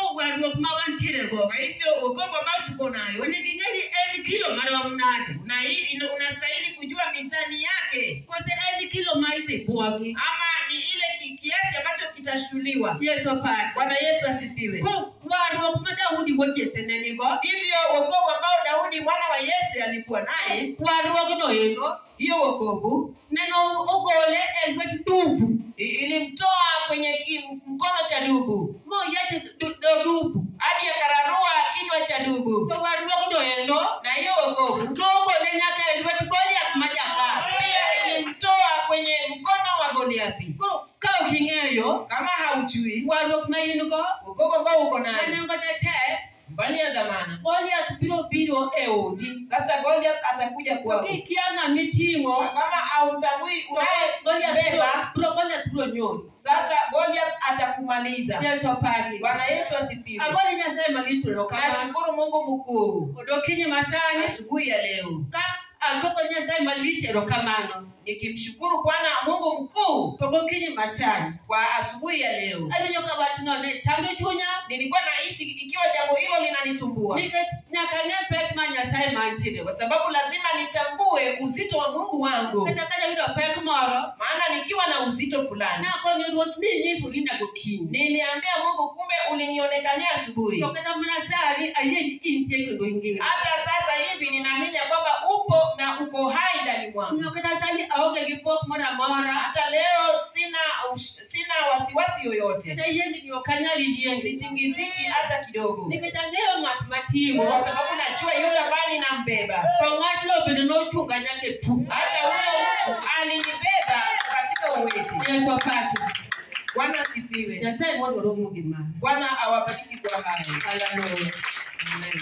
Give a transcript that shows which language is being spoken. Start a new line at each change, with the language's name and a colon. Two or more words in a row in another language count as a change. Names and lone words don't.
Luo (Kenya and Tanzania): warruok ma wantiere go.
Swahili: Hivyo wokovu ambao tuko nayo
Luo (Kenya and Tanzania): Onego ing'e en kilo marom nade.
Swahili: unastahili kujua mizani yake.
Luo (Kenya and Tanzania): Kose en kilo ma idhi buogi.
Swahili: Ama ni ile kiasi ambacho kitashuliwa.
Luo (Kenya and Tanzania): Yesu apake.
Swahili: Bwana Yesu asifiwe.
Luo (Kenya and Tanzania): Ko warruok ma Daudi wuod Jesse ne nigo.
Swahili: Hivyo wokovu ambao Daudi mwana wa Yese alikuwa naye,
Luo (Kenya and Tanzania): Warruokno endo,
Swahili: hiyo wokovu
Luo (Kenya and Tanzania): neno ogole e lwet dubu.
Swahili: ilimtoa kwenye mkono cha dubu.
Luo (Kenya and Tanzania): Moyache dubu.
Swahili: Hadi akararua kinywa cha dubu.
Luo (Kenya and Tanzania): To warruokno endo,
Swahili: Na hiyo wokovu
Luo (Kenya and Tanzania): nogole nyaka e lwet Goliath ma Gath.
Swahili: pia ilimtoa kwenye mkono wa Goliathi.
Luo (Kenya and Tanzania): Ko ka ok ing'eyo,
Swahili: Kama haujui
Luo (Kenya and Tanzania): warruok ma in go,
Swahili: wokovu ambao uko nayo,
Luo (Kenya and Tanzania): nengo ne tek,
Swahili: mbali ya dhamana,
Luo (Kenya and Tanzania): Goliath biro e odi.
Swahili: sasa Goliath atakuja kwako.
Luo (Kenya and Tanzania): Kikia ng'ama iting'o,
Swahili: Kama hautambui unayebeba,
Luo (Kenya and Tanzania): Goliath biro nyoni.
Swahili: sasa Goliath atakumaliza.
Luo (Kenya and Tanzania): Yesu apake.
Swahili: Bwana Yesu asifiwe.
Luo (Kenya and Tanzania): Agoni Nyasaye malich erokamano.
Swahili: Nashukuru Mungu mkuu
Luo (Kenya and Tanzania): Odokinyi masani
Swahili: asubuhi ya leo,
Luo (Kenya and Tanzania): ka agoko Nyasaye malich erokamano.
Swahili: nikimshukuru Bwana Mungu mkuu
Luo (Kenya and Tanzania): To gokinyi masani
Swahili: kwa asubuhi ya leo.
Luo (Kenya and Tanzania): awinjo ka wachno ne chando chunya
Swahili: Nilikuwa nahisi ikiwa jambo hilo linanisumbua,
Luo (Kenya and Tanzania): nikech nyaka ng'e pek ma Nyasaye mantiere.
Swahili: kwa sababu lazima nitambue uzito wa Mungu wangu.
Luo (Kenya and Tanzania): Kata ka jayudo pek moro,
Swahili: Maana nikiwa na uzito fulani,
Luo (Kenya and Tanzania): nakoni Ruoth ni nyisori na gokinyi.
Swahili: niliambia Mungu, kumbe ulinionekania asubuhi.
Luo (Kenya and Tanzania): To kata mana sani ayie ni intie kendo ingima.
Swahili: Hata sasa hivi ninaamini kwamba upo na uko hai ndani mwangu.
Luo (Kenya and Tanzania): No kata sani aonge gi pok moro amora.
Swahili: Hata leo sina wasiwasi yoyote,
Luo (Kenya and Tanzania): Kata yiengi ni ok anyal yiengi.
Swahili: sitingiziki hata kidogo,
Luo (Kenya and Tanzania): Nikech ang'eyo ng'at mating'o.
Swahili: kwa sababu najua yule ambaye ninambeba.
Luo (Kenya and Tanzania): To ng'atno bende nochunga nyaka e pu.
Swahili: Hata huyo mtu alinibeba katika uweti.
Luo (Kenya and Tanzania): Yesu apake.
Swahili: Bwana asifiwe.
Luo (Kenya and Tanzania): Nyasaye mondo romo gi mano.
Swahili: Bwana awabariki kwa haya. Haleluya. Amen.